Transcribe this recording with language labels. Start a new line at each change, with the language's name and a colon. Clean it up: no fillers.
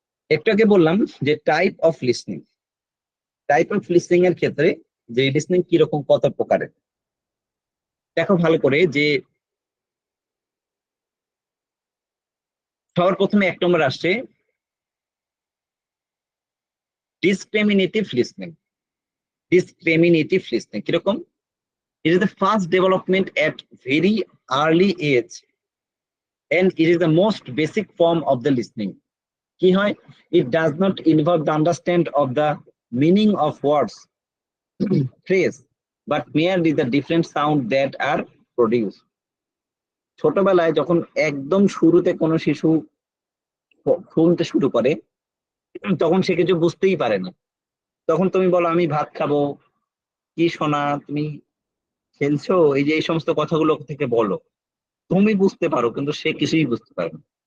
Bangla: একটু আগে বললাম যে type of listening, type of listening এর ক্ষেত্রে যে লিসনিং কিরকম কত প্রকারের, দেখো ভালো করে যে সবার প্রথমে 1 নম্বর আসছে ডিসক্রিমিনেটিভ লিসনিং। ডিসক্রিমিনেটিভ লিসনিং কিরকম?
English: It is the first development at very early age and it is the most basic form of the listening.
Bangla: কি হয়?
English: It does not involve the understand of the meaning of words, phrase, but merely the different sound that are produced.
Bangla: ছোটবেলায় যখন একদম শুরুতে কোনো শিশু শুনতে শুরু করে তখন সে কিছু বুঝতেই পারে না। তখন তুমি বলো আমি ভাত খাবো, কি সোনা তুমি খেলছো, এই যে এই সমস্ত কথাগুলো থেকে বলো, তুমি বুঝতে পারো, কিন্তু সে কিছুই বুঝতে পারে না।